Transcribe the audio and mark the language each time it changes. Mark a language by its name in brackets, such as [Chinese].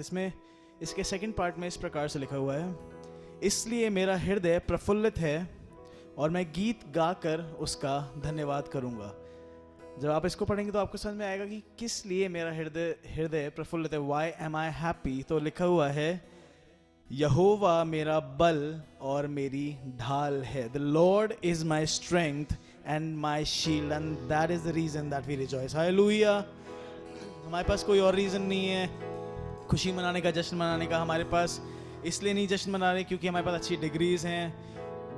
[Hindi] इसमें इसके second part में इस प्रकार से लिखा हुआ है, इसलिए मेरा हृदय प्रफुल्लित है और मैं गीत गाकर उसका धन्यवाद करूंगा। जब आप इसको पढ़ेंगे तो आपको समझ में आएगा कि किस लिए मेरा हृदय प्रफुल्लित है। [English] Why am I happy? [Hindi] तो लिखा हुआ है, यहोवा मेरा बल और मेरी ढाल है। [English] The Lord is my strength and my shield, and that is the reason that we rejoice। Hallelujah। [Hindi] हमारे पास कोई और रीज़न नहीं है खुशी मनाने का, जश्न मनाने का। हमारे पास इसलिए नहीं जश्न मना रहे क्योंकि हमारे पास अच्छी डिग्रीज हैं।